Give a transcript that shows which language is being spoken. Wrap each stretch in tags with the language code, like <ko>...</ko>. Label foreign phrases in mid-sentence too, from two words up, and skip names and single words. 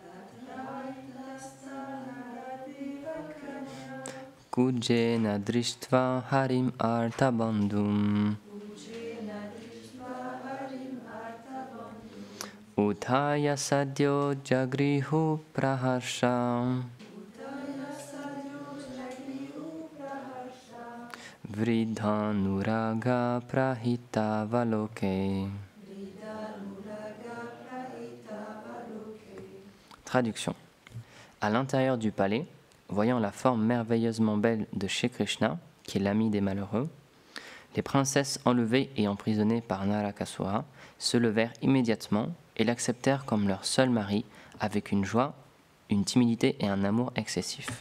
<sa>Kujena drishtva harim artabandhum Uthaya sadyo jagrihu praharsham Vridhanuraga prahita valoke.</sa> <fr>Traduction. À l'intérieur du palais, voyant la forme merveilleusement belle de Shri Krishna, qui est l'ami des malheureux, les princesses enlevées et emprisonnées par Narakasura se levèrent immédiatement et l'acceptèrent comme leur seul mari avec une joie, une timidité et un amour excessif.</fr>